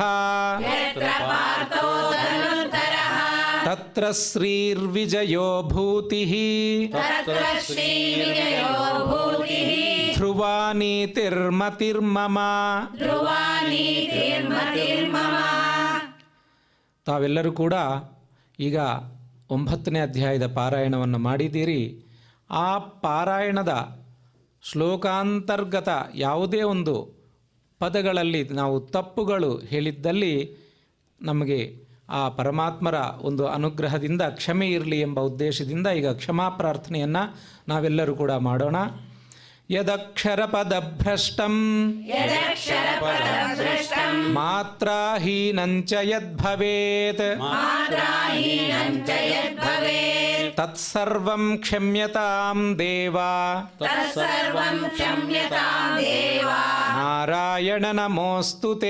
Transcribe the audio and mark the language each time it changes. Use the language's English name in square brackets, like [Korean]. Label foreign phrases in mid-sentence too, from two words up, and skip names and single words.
[Sanskrit] यत्र पार्थो धनुर्धरः ತತ್ರ ಶ್ರೀರ್ವಿಜಯೋ ಭೂತಿಃ तत्र श्रीविजयो भूतिः ಧ್ರುವ ನೀತಿರ್ಮತಿರ್ಮಮ. ध्रुवा नीतिर्मतिर्मम [Kannada] ತಾವೆಲ್ಲರೂ ಕೂಡ ಈಗ 9ನೇ ಅಧ್ಯಾಯದ ಪಾರಾಯಣವನ್ನು ಮಾಡಿದ್ದೀರಿ. ಆ ಪಾರಾಯಣದ ಶ್ಲೋಕಾಂತರ್ಗತ ಯಾವುದೇ ಒಂದು ಪದಗಳಲ್ಲಿ ನಾವು ತಪ್ಪುಗಳು ಹೇಳಿದ್ದಲ್ಲಿ ನಮಗೆ ಆ ಪರಮಾತ್ಮರ ಒಂದು ಅನುಗ್ರಹದಿಂದ ಕ್ಷಮೆ ಇರಲಿ ಎಂಬ ಉದ್ದೇಶದಿಂದ ಈಗ ಕ್ಷಮಾ ಪ್ರಾರ್ಥನೆಯನ್ನು ನಾವೆಲ್ಲರೂ ಕೂಡ ಮಾಡೋಣ. [Sanskrit] ಯದಕ್ಷರಪದಭ್ರಷ್ಟಂ यदक्षरपदभ्रष्टं ಮಾತ್ರಾಹೀನಂಚ ಯದ್ಭವೇತ್ मात्राहीनं च यद्भवेत् ತತ್ಸರ್ವಂ ಕ್ಷಮ್ಯತಾಂ ದೇವ. तत्सर्वं क्षम्यतां देव ನಾರಾಯಣ ನಮೋऽಸ್ತು ತೇ.